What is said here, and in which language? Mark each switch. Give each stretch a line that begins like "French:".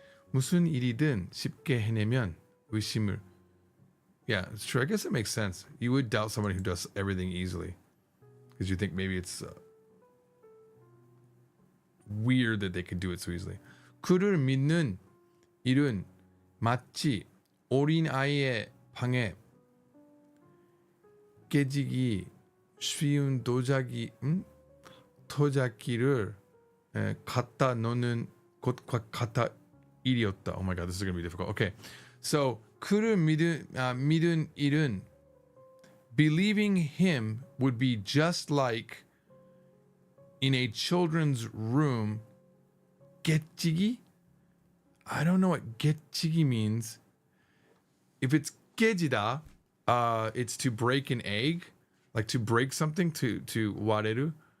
Korean: 무슨 일이든 쉽게 해내면 의심을.
English: Yeah, it's true. I guess it makes sense. You would doubt somebody who does everything easily because you think maybe it's weird that they could do it so easily.
Korean: 그를 믿는 일은 마치 어린 아이의 방에 깨지기 쉬운 도자기를 갖다 놓는 것과 같아 일이었다.
English: Oh my god, this is going to be difficult. Okay, so
Korean: 그를 믿은 일은
English: believing him would be just like in a children's room.
Korean: 깨지기?
English: I don't know what 깨지기 means. If it's 깨지다, it's to break an egg, like to break something, to 와레루.